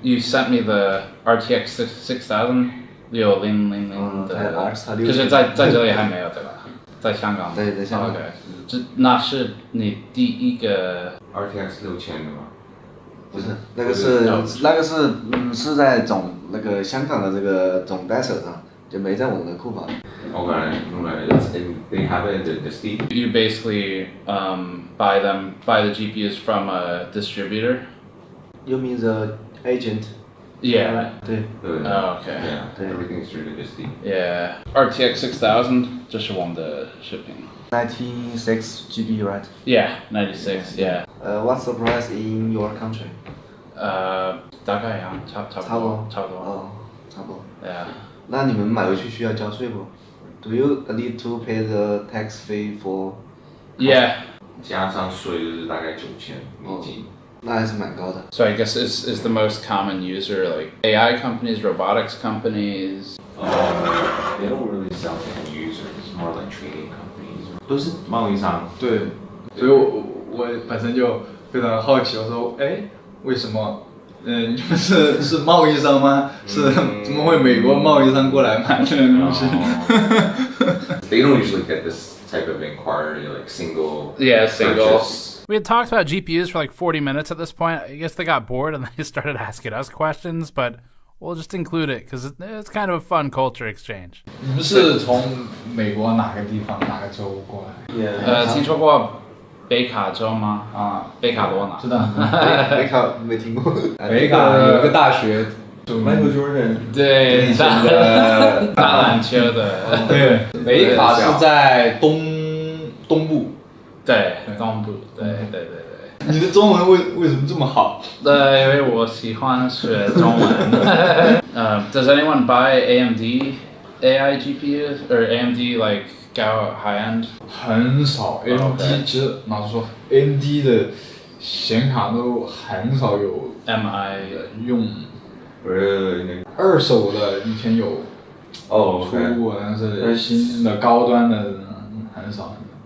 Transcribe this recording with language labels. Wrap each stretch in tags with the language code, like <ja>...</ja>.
<en>You sent me the</en> <zh>RTX 6000 6000的，可是在这里还没有对吧？在香港。对，在香港。这那是你第一个 RTX 6000的吗？不是，那个是在那个香港的这个总代手上，就没在我们的库房。</zh> <en>Okay, they have it in the Steam. You basically buy the GPUs from a distributor. You mean the agent? Yeah. Oh, okay. Yeah, everything is really just Yeah.</en> <zh>RTX 6000, 这是我们的视频。</zh> <en>96 GB, right? Yeah, 96. Yeah. What's the price in your country?</en> <zh>大概一样，差不多。哦，差不多。 Yeah. 那你们买回去需要交税不</zh> <en>？Do you need to pay the tax fee for? Yeah.</en> <zh>加上税就是大概9000美金。那还是蛮高的。</zh> <en>So I guess is the most common user like AI companies, robotics companies? They don't really sell to end users. It's more like trading companies.</en> <zh>都是贸易商。对，所以我本身就非常好奇，我说，哎，为什么？你们是贸易商吗？是怎么会美国贸易商过来买这个东西</zh> <en>They don't usually get this type of inquiry, like single. Yeah, single. Purchase. We had talked about GPUs for like 40 minutes at this point. I guess they got bored and they started asking us questions, but we'll just include it because it's kind of a fun culture exchange.</en> <zh>你们是从美国哪个地方哪个州过来？听说过北卡州吗？啊，北卡罗纳。知道。北卡没听过。北卡有一个大学。</zh> <en>Michael Jordan</en> <zh>对，打篮球的。对，北卡是在东部。对，东部。对。你的中文为什么这么好？因为我喜欢学中文。</zh> <en>Does anyone buy AMD AI GPUs or AMD like go high end?</en> <zh>很少 ，AMD 其实老实说 ，AMD 的显卡都很少有</zh> <en>MI</en> <zh>用。二手的以前有出过，但是新的高端的很少。</zh>